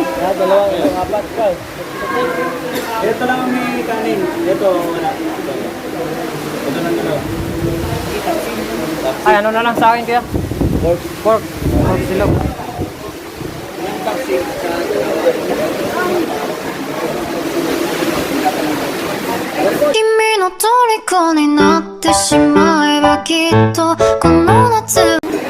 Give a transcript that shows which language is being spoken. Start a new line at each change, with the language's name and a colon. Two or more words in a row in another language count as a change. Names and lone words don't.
Filipino: Dalawang isang apat ka. Ito lang ang may kanin. Ito, wala. Ito lang dalawa. Ay, ano na lang sa akin kaya? Pork. Pork. Tapsilog. Yung taksil sa dalawa.
Japanese: 君の虜になってしまえばきっとこの夏